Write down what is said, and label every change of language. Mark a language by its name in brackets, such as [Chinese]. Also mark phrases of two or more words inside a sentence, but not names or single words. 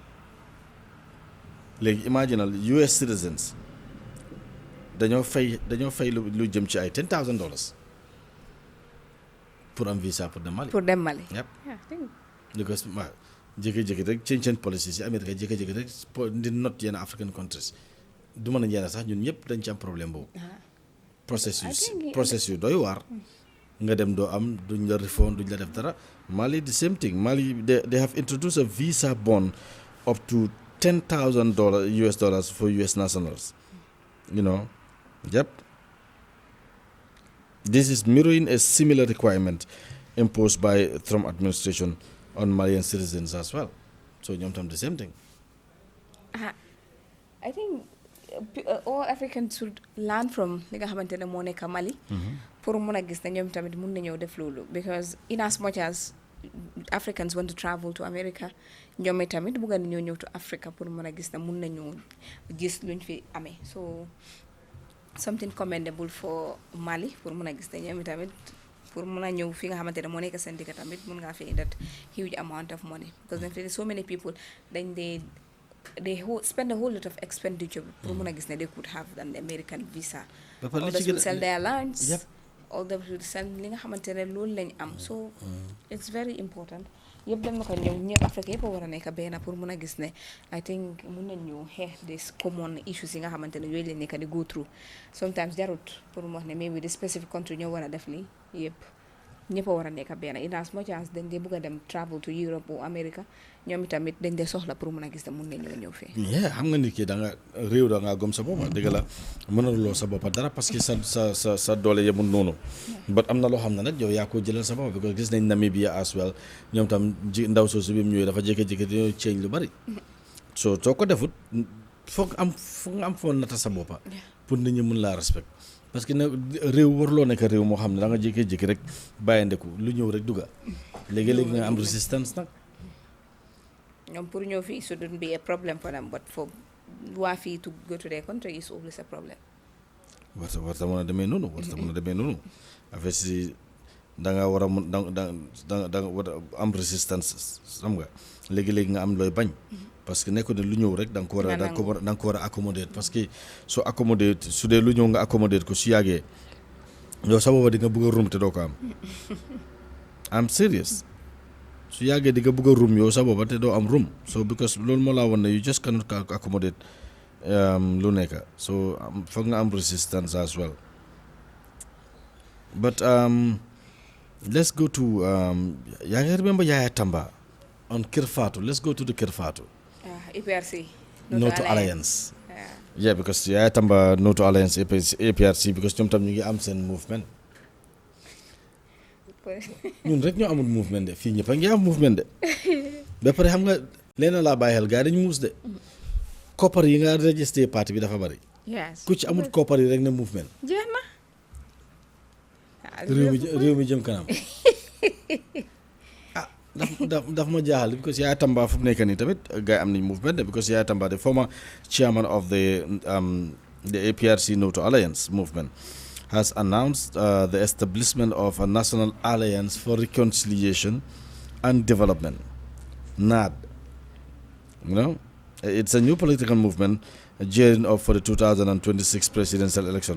[Wolof] léegi imaginal [English] US citizens [Wolof] dañoo fay lu jëm ci ay $10,000 pour am visa pour dem Mali yep because jékki-jékki rek [English] change policies [Wolof] yi Amérique jékki-jékki rek di not yenn African countries du mën a njëriñ sax ñun ñëpp dañ ci am problème boobu process yu doy waar nga dem doo am duñ la refund duñ la def dara Mali [English] the same thing [Wolof] Mali [English] they have introduced a visa bond up to $10,000 for US nationals yep this is mirroring a similar requirement imposed by Trump administration on Malian citizens as well. So [Wolof] ñoom tam [English] the same thing. I think all Africans should learn from [Wolof] li nga xamante ne moo nekk Mali. pour mun a gis ne ñoom tamit mun nañoo def loolu because [English] in as much as Africans want to travel to America [Wolof] ñoom tamit bëgg nañoo ñëw [English] to Africa [Wolof] pour mën a gis na mun nañu gis luñ fi amee [English] so something commendable for Mali [Wolof] pour mën a gis ne ñoom tamit pour mën a ñëw fi nga xamante ne moo nekk seen dëkk tamit mun ngaa fi [English] that huge amount of money because then so many people [Wolof] dañ [English] they spend a whole lot of expenditure [Wolof] pour mën a gis ne [English] they could have an American visa. Others will sell their lands. Yep. Others will sell [Wolof] li nga xamante ne loolu lañ am [English] so it's very important [Wolof] yëpp dem na ko ñëw ñëpp Afrique yëpp a war a nekk benn pour mën a gis ne [English] I think [Wolof] mun nañu xeex [English] this common issues [Wolof] yi nga xamante ne yooyu lañ nekk di [English] go through sometimes [Wolof] jarut pour mu wax ne [English] maybe the specific country [Wolof] ñoo war a def lii yëpp ñëpp a war a nekk benn [English] in as much as [Wolof] dañ dee bëgg a dem [English] travel to Europe [Wolof] ou America ñoom itamit dañ dee soxla pour mën a gis ne mun nañoo ñëw fii. xam nga nit ki da nga réew da ngaa gëm sa bopp dëgg la mënuloo sa bopp dara parce que sa doole yemul noonu. but am na loo xam ne nag yow yaa ko jëlal sa bopp because gis nañ Namibia [English] as well [Wolof] ñoom tam ndaw soosu bi mu ñëwee dafa jékki-jékki dañoo change lu bari. soo ko defut foog nga am foo nata sa boppa pour nit ñi mun laa respect parce que nag réew warloo nekk réew moo xam ne da nga jékki-jékki rek bàyyi ndeku lu ñëw rek dugga léegi-léegi nga am résistance nag. ñoom pour ñëw fii [English] shouldn't be a problem for them but for [Wolof] waa fii [English] to go to their country is always a problem. [Wolof] warta mën a demee noonu affaire si da nga war a mun da nga war a am résistance xam nga léegi-léegi nga am looy bañ parce que nekkul ne lu ñëw rek da nga ko war a accommoder parce que soo accommoder su dee lu ñëw nga accommoder ko su yàggee yow sa booba di nga bëgg a rum te doo ko am [English] I'm serious [Wolof] su yàggee di nga bëgg a rum yow sa booba te doo am rum so because loolu moo laa woon ne [English] you just cannot accommodate [Wolof] lu nekk so foog nga am resistance as well [English] but let's go to [Wolof] yaa ngi remember Yaya Tamba on Kër Fatou [English] let's go to the [Wolof] Kër Fatou APRC No to Alliance yeah because Yaya Tamba No to Alliance APRC because ñoom tam ñu ngi am seen movement ñun rek ñoo amul movement de fii ñëpp a ngi am movement de ba pare xam nga leena laa bàyyi xel gars yi dañu muus de koppar yi nga registré parti bi dafa bari ku ci amul koppar yi rek ne movement jeex na réew mi jëm kanam daf ma jaaxal [English] because Yaya Tamba [Wolof] fu mu nekk nii tamit gars yi am nañ movement de [English] because Yaya Tamba the former chairman of the APRC No to Alliance movement has announced the establishment of a National Alliance for Reconciliation and Development, NAD. You know, it's a new political movement gearing up for the 2026 presidential election.